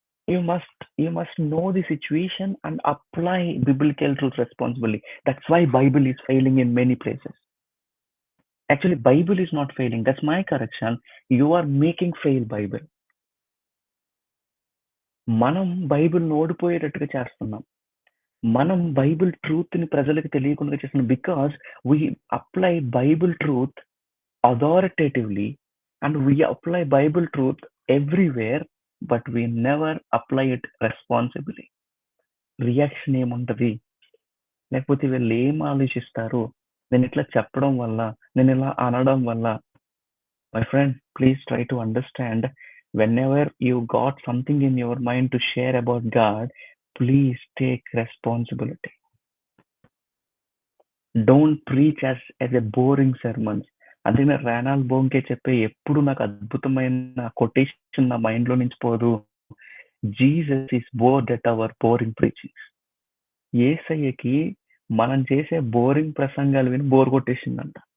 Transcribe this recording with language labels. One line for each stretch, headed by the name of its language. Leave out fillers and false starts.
English: You must know the situation and apply biblical truth responsibly. That's why Bible is failing in many places. Actually, Bible is not failing. That's my correction. You are making fail Bible.
Telugu: మనం Bible ఓడిపోయేటట్టుగా చేస్తున్నాం. మనం Bible truth ని ప్రజలకు తెలియకుండా చేస్తున్నాం.
English: Because we apply Bible truth authoritatively and we apply Bible truth everywhere, but we never apply it responsibly.
Telugu: Reaction ఏముంటది, లేకపోతే వీళ్ళు ఏం ఆలోచిస్తారు, నేను ఇట్లా చెప్పడం వల్ల, నేను ఇలా అనడం వల్ల?
English: My friend, please try to understand. whenever you got something in your mind to share about God, please take responsibility. Don't preach as a boring sermons.
Telugu: అదే రానాల్ బోంకే చెప్పే ఎప్పుడు నాకు అద్భుతమైన కొటేషన్ నా మైండ్ లో నుంచి పోదు.
English: Jesus is bored at our boring preachings.
Telugu: యేసయ్యకి మనం చేసే బోరింగ్ ప్రసంగాలు విని బోర్ కొట్టేసిందంట.